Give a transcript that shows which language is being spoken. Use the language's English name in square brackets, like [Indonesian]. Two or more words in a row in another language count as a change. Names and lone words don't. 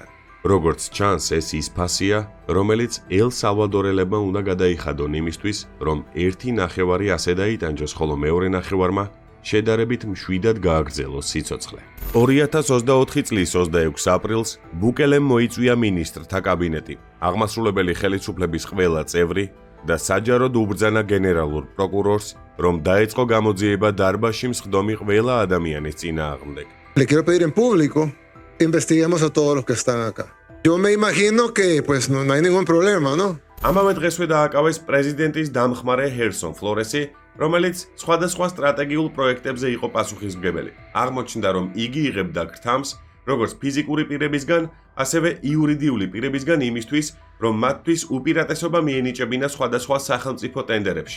[Georgian] როგორც ჩანს, ეს ის ფასია, რომელიც ელ-სალვადორელებმა უნდა გადაიხადონ იმისთვის, რომ ერთი ნახევარი ასე დაიტანჯოს, ხოლო მეორე ნახევარმა შედარებით მშვიდად გააგრძელოს სიცოცხლე. 2024 წლის 26 აპრილს ბუკელემ მოიწვია მინისტრთა კაბინეტი, აღმასრულებელი ხელისუფლების ყველა წევრი და საჯაროდ უბრძანა გენერალურ პროკურორს, რომ დაეწყო გამოძიება დარბაზში მსხდომი ყველა ადამიანის წინააღმდეგ. [Spanish] Le quiero pedir en público, investiguemos a todos los que están acá. Yo me imagino que pues no hay ningún problema, ¿no? [Georgian] ამავე დღესვე დააკავეს პრეზიდენტის დამხმარე ჰერსონ ფლორესი რომელიც სხვადასხვა სტრატეგიულ პროექტებზე იყო პასუხისმგებელი. აღმოჩნდა, რომ იგი იღებდა გრთამს როგორც ფიზიკური პირებისგან, ასევე იურიდიული პირებისგან იმისთვის, რომ მათთვის უპირატესობა მიენიჭებინა სხვადასხვა სახელმწიფო ტენდერებში.